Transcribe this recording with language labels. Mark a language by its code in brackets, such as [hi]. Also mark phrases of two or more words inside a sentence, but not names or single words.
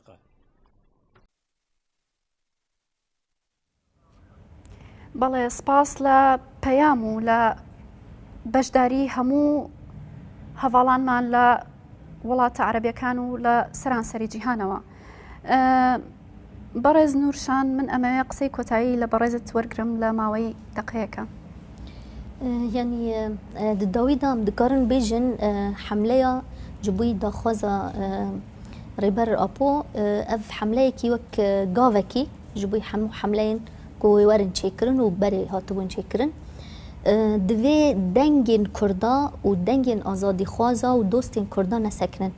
[ckb] بەڵێ سپاس لە پەیام و لە بەشداری هەموو هەواڵانمان لە وڵاتە عەرەبیەکان و لە سەرانسەری جیهانەوە. بەڕێز نورشان، من ئەمەوێ قسەی کۆتایی لە بەڕێزت وەرگرم لە ماوەی دەقەیەکە. [ku] یعنی داویدام دکارن بێژن حملەیە ji bo daxwaza rêber Apo ev hemleyekî wek gavekî ji bo hemû hemleyên ku werin çêkirin û berê hatibûn çêkirin divê dengên Kurda û dengên azadîxwaza û dostên Kurda nesekinin.